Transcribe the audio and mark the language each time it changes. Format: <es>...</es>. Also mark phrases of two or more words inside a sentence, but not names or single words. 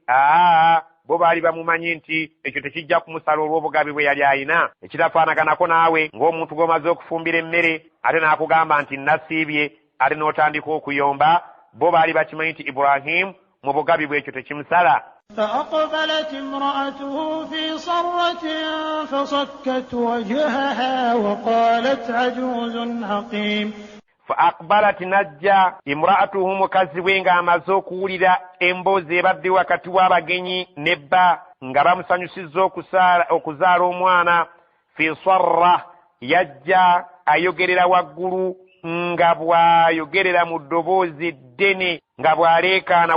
<lg>Bo baali bamumanyi nti ekyo tekijja kumusala olw'obugabi bwe yali ayina. Ekitafaanaganako naawe ng'omuntu gw'omaze okufumbira emmere ate n'akugamba nti nasiibye ate n'otandika okuyomba. Bo baali bakimanyi nti Ibrahim mu bugabi bwe ekyo tekimusala.</lg> <ar>فأقبلت امرأته في صرة فصكت وجهها وقالت عجوز عقيم. فأقبلت نجا امرأته</ar> <lg>mukazi we ng'amaze okuwulira emboozi ebadde wakati w'abagenyi nebba nga bamusanyusizza okuzaala omwana.</lg> <ar>في صرة</ar> <lg>yajja ayogerera waggulu nga bw'ayogerera mu ddoboozi ddene nga bw'aleekaana.</lg>